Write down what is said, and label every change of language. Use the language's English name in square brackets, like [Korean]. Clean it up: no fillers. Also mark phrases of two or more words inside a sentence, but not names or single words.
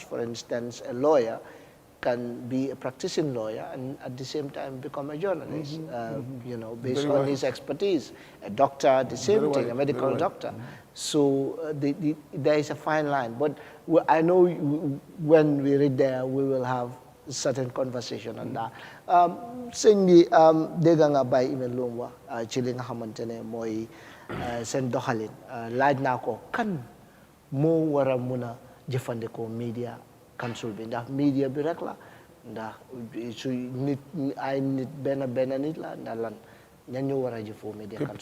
[English] For instance, a lawyer can be a practicing lawyer and at the same time become a journalist, you know, based on his expertise. A doctor, the same thing, a medical doctor. So there is a fine line. But I know when we read there, we will have a certain conversation on that. [Wolof] Sëñ bi dégg nga Baye Email lu mu wax ci li nga xamante ne mooy seen doxalin laaj naa ko kan moo war a mun a jëfandikoo [English] media council [Wolof] bi ndax media bi rek la ndax su nit ay nit benn nit la ndax lan ñan ñoo war a jëfoo [English] media council.